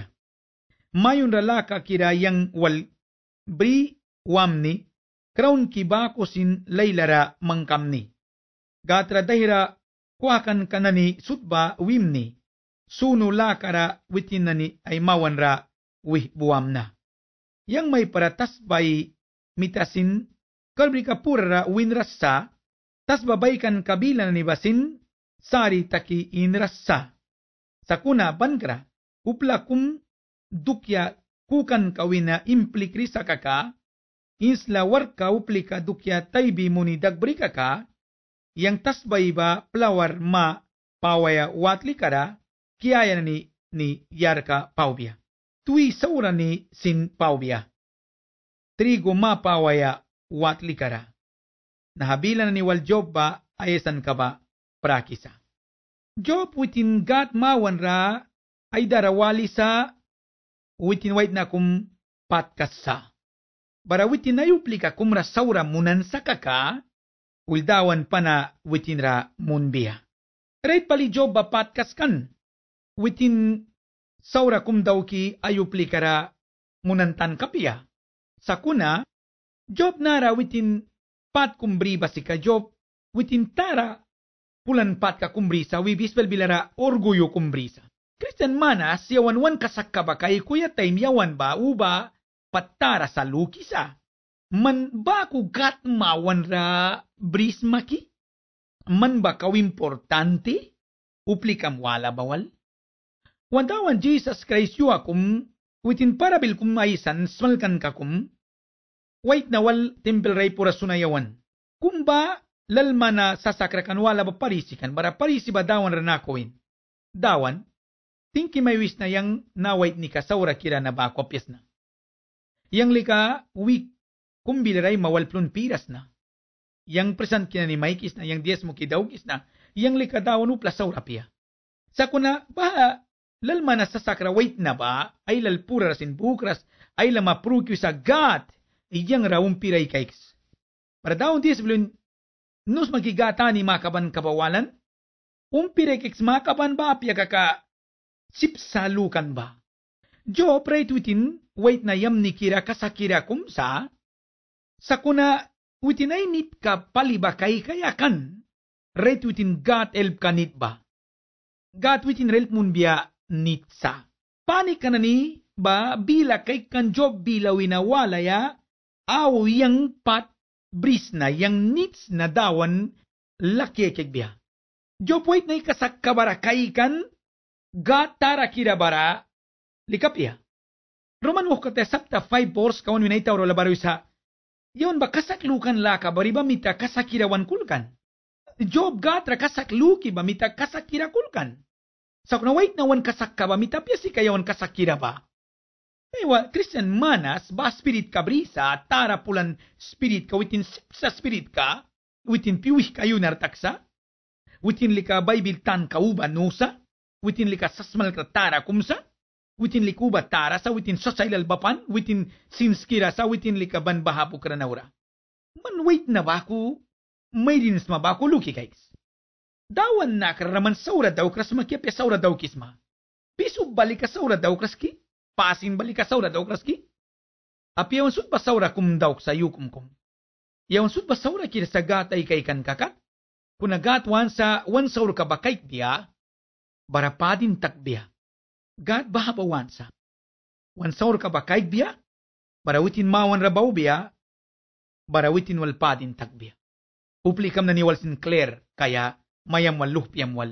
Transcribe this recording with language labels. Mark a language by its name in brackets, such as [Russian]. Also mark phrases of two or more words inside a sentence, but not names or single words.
[Mískito] Mayon ralaka kira yang wal bri wamni, kraun kibako sin laylara mangkamni. Gatra dahira kuakan kanani sutba wimni, sunu lakara witinani ay mawanra wih buwamna. Yang may paratas bay mitasin, kalbrika pura winrasa, tas babaikan kabila ni basin, sari taki inrasa. Sakuna bankra, uplakum dukya kukan kawina implikri sa kaka, insla warka uplika dukya taybi muni dagbrika ka, yang tasbay ba plawar ma pawaya watli kara, kiyaya ni yarka paubya. Tui saura ni sin paubya. Trigo ma pawaya watli kara. Nahabilan ni wal Job ba ayasan ka ba prakisa. Job witin gat mawan ra ay darawali sa witin wait na kum patkasa. Bara witin na yuplika kumra saura munan sa kaka, uldawan pa na witin ra munbiya. Right pali Job ba patkas kan? Witin saura kum daw ki ayuplika ra munantan kapiya. Sakuna, Job nara witin pat kumbri basi ka Job, witin tara pulan pat ka kumbri sa wibis bilara orgulyo kumbri sa. Christian manas yawan wan kasakka ba kay kuya time yawan ba uba patara sa lukisa. Man ba ku gat mawan ra bris maki? Man ba kaw importante? Uplikam wala bawal? Wantawan Jesus Christ yu akum witin parabil kum maisan smalkan kakum. Wait na wal temple ray pura sunayawan. Kumba lalma na sasakrakan wala ba parisikan, bara parisi ba dawan ranakowin. Dawan, tingki may wis na yang nawait ni kasaura kira na ba kopyas na. Yang lika week kumbiliray mawalplun piras na. Yang present kina ni Maikis na, yang dies mo kidaugis na, yang lika dawan upla saura piya. Sakuna, ba lalma na sasakra wait na ba, ay lalpura rasin bukras, ay lamapruki sa God, iyang raung piray kaiks. Para daon dies bilun, nus magigata ni makaban kabawalan, umpiray kaiks makaban ba, piya kaka sipsalukan ba. Jo, pray twitin, wait na yam ni kira kasakira kumsa, sakuna Witin ay nit ka palibakay kaya kan. Ret witin gat elp ka nit ba? Gat witin relp mun biya nit sa. Panik ka na ni ba bila kay kan job bila winawala ya aw yang pat bris na yang nits na dawan laki kay biya. Job wait na ikasak kabarakay kan gat tara kirabara likap ya. Roman wakate sapta 5 bors kawan winaitaw ro labaro sa yon ba kasaklukan laka bari ba mita kasakirawan kulkan. Job gatra kasakluki ba mita kasakira kulkan. Sa kuna wait na wan kasakka ba mita piasi kayawan kasakira ba. Ewa Christian manas ba spirit ka brisa tara pulan spirit ka witin sa spirit ka witin piwih kayo nartaksa. Witin lika Bible tan kauba nusa. Witin lika sasmal ka tara kumsa. Witin likuba tara sa witin sosailal bapan, witin sinskira sa witin likaban bahapu kranaura. Man wait na baku, may dinis mabaku luki guys. Dawan na kararaman saura daw kras makiapya saura daw kisma. Piso balik ka saura daw kras ki, pasin balik ka saura daw kras ki. Api yawan sud pa saura kum daw sa yukum. Yawan sud pa saura kira sa gatay kay kan kakat. Kung nagatwan sa wan saura ka bakay dia, barapadin takbiya. God bahabawansa. Wan saur ka ba kaig biya? Barawitin mawan rabaw biya? Barawitin walpadin tagbiya. Uplikam na ni wal Sinclair kaya mayam wal luhpiam wal.